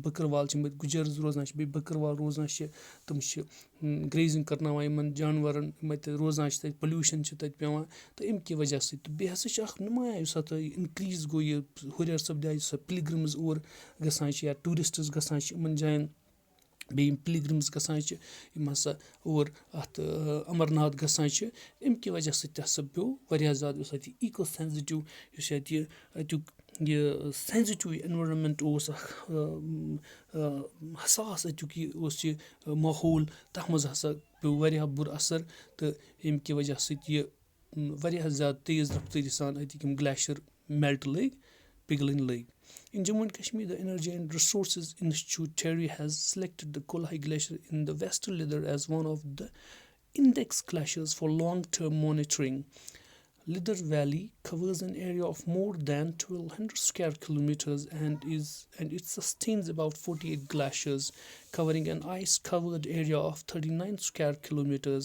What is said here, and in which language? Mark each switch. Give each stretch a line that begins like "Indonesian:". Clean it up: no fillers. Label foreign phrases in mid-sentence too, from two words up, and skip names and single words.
Kashmiri: بٔکٕروال چھِ یِم گُجرز روزان چھِ بیٚیہِ بٔکٕروال روزان چھِ تِم چھِ گریزِنگ کرناوان یِمن جانورن یِم اَتہِ روزان چھِ تَتہِ پٔلیوٗشن چھِ تَتہِ پیٚوان تہٕ اَمہِ کہِ وجہ سۭتۍ تہٕ بیٚیہِ ہسا چھِ اکھ نُمایاں یُس ہسا یہِ اِنکریٖز گوٚو یہِ ہُریر سپدیو یُس ہسا پِلگرمٕز اور گژھان چھِ یا ٹوٗرِسٹٕز گژھان چھِ یِمن جاین بیٚیہِ یِم پِلگرمٕز گژھان چھِ یِم ہسا اور اتھ امرناتھ گژھان چھِ اَمہِ کہِ وجہ سۭتۍ تہِ ہسا پیوٚو واریاہ زیادٕ یُس اَتہِ
English: eco sensitive
Kashmiri: یُس اَتہِ یہِ اَتیُک یہِ
English: sensitive environment
Kashmiri: اوس اکھ حساس اَتیُک یہِ اوس یہِ ماحول تتھ منٛز ہسا پیوٚو واریاہ بُرٕ اثر تہٕ ییٚمہِ کہِ وجہ سۭتۍ یہِ واریاہ زیادٕ تیز رفتٲری سان اَتِکۍ یِم گلیشر میلٹ لٔگۍ پِگلٕنۍ لٔگۍ
English: In Jammu and Kashmir, the Energy and Resources Institute TERI has selected the Kolhai Glacier in the Western Lidar as one of the index glaciers for long-term monitoring. Lidar Valley covers an area of more than 1,200 square kilometers and it sustains about 48 glaciers, covering an ice-covered area of 39 square kilometers.